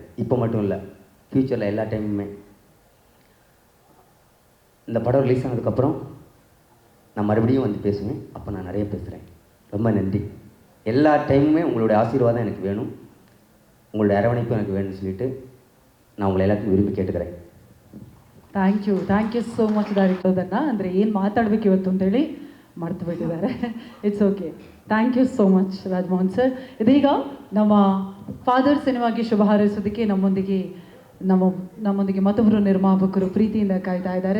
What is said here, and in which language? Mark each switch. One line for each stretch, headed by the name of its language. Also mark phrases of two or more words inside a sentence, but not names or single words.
Tamil: இப்போ மட்டும் இல்லை, ஃப்யூச்சரில் எல்லா டைமுமே. இந்த படம் ரிலீஸ் ஆனதுக்கப்புறம் நான் மறுபடியும் பேசுவேன். அப்போ நான் நிறைய பேசுகிறேன். ரொம்ப நன்றி. எல்லா டைமுமே உங்களுடைய ஆசீர்வாதம் எனக்கு வேணும், உங்களுடைய அரவணைப்பும் எனக்கு வேணும்னு சொல்லிட்டு நான் உங்களை எல்லாத்தையும் விரும்பி ಕೇಳ್ತಿக்கிறேன்.
English: thank you so much director.
Kannada: ಅಂದರೆ ಏನು ಮಾತಾಡಬೇಕು ಇವತ್ತು ಅಂತೇಳಿ ಮರ್ತು ಬಿಟ್ಟಿದ್ದಾರೆ.
English: it's okay. thank you so much Rajmohan sir.
Kannada: ಇದೀಗ ನಮ್ಮ ಫಾದರ್ ಸಿನಿಮಾಗೆ ಶುಭ ಹಾರೈಸೋದಕ್ಕೆ ನಮ್ಮೊಂದಿಗೆ ಮತ್ತೊಬ್ಬರು ನಿರ್ಮಾಪಕರು ಪ್ರೀತಿಯಿಂದ ಕಾಯ್ತಾ ಇದ್ದಾರೆ.